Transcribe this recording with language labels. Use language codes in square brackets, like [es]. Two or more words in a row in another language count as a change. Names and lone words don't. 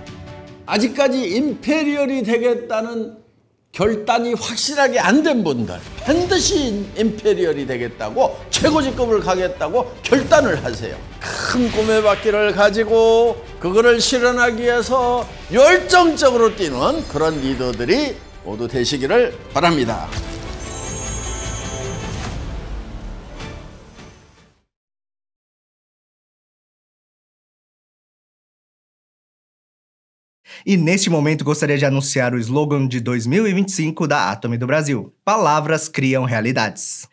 [ko] 아직까지 임페리얼이 되겠다는 결단이 확실하게 안 된 분들, 반드시 임페리얼이 되겠다고, 최고직급을 가겠다고 결단을 하세요. 큰 꿈의 바퀴를 가지고 그거를 실현하기 위해서 열정적으로 뛰는 그런 리더들이 모두 되시기를 바랍니다. [pt] E neste momento gostaria de anunciar o slogan de 2025 da Atomy do Brasil: Palavras criam realidades.